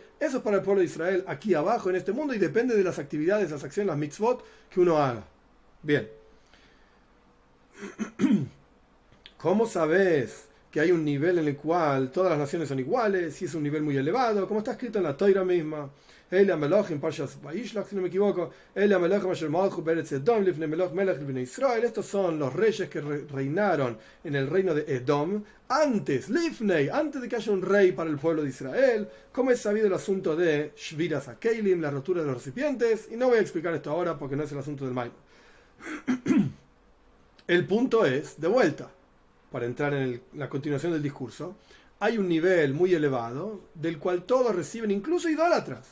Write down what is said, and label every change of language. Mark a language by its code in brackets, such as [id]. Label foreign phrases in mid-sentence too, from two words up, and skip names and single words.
[es] Eso es para el pueblo de Israel aquí abajo en este mundo y depende de las actividades, las acciones, las mitzvot que uno haga. Bien. ¿Cómo sabes que hay un nivel en el cual todas las naciones son iguales? Y es un nivel muy elevado, como está escrito en la Torah misma. [he] ואלה המלכים פרשת וישלח, [es] si no me equivoco. [he] ואלה המלכים אשר מלכו בארץ אדום לפני מלך מלך בני ישראל. [es] Estos son los reyes que reinaron en el reino de Edom antes, Lifnei, antes de que haya un rey para el pueblo de Israel. Como es sabido el asunto de [he] שבירת הכלים, [es] la rotura de los recipientes. Y no voy a explicar esto ahora porque no es el asunto del Maimon. El punto es, de vuelta, para entrar en la continuación del discurso, hay un nivel muy elevado del cual todos reciben, incluso idólatras.